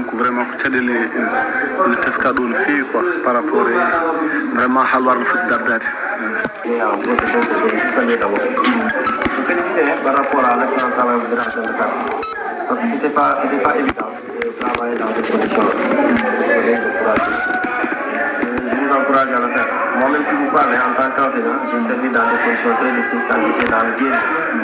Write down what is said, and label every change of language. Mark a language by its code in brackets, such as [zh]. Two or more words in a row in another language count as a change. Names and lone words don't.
[ff] ko vraiment ko caɗele ene teska ɗo no feewi quoi [fr] par rapport [ff] e vraiment halwar no foti dardade [fr] féliciter par rapport à l'excellent travail que vous êtes en train de faire. Parce que c'était pas évident de travailler dans ces conditions. Je vous encourage à le faire. Moi-même qui vous parle en tant qu'enseignant, j'ai servi dans des conditions très difficiles quand j'étais dans le Guinée.